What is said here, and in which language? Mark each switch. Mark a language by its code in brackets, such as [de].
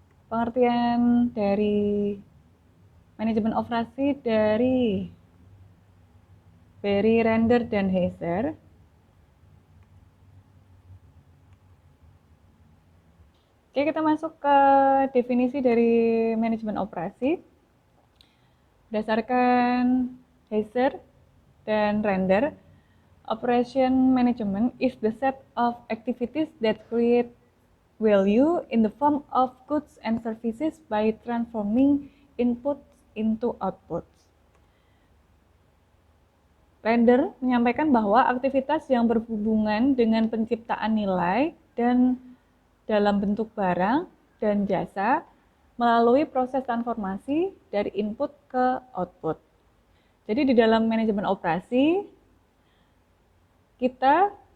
[id] Pengertian dari manajemen operasi dari Berry, Render, dan Heiser. Oke, kita masuk ke definisi dari manajemen operasi. Berdasarkan [en] Heiser dan Render, operation management is the set of activities that create value in the form of goods and services by transforming inputs into outputs. [id] Render menyampaikan bahwa aktivitas yang berhubungan dengan penciptaan nilai dan dalam bentuk barang dan jasa melalui proses transformasi dari input ke output. Jadi di dalam manajemen operasi kita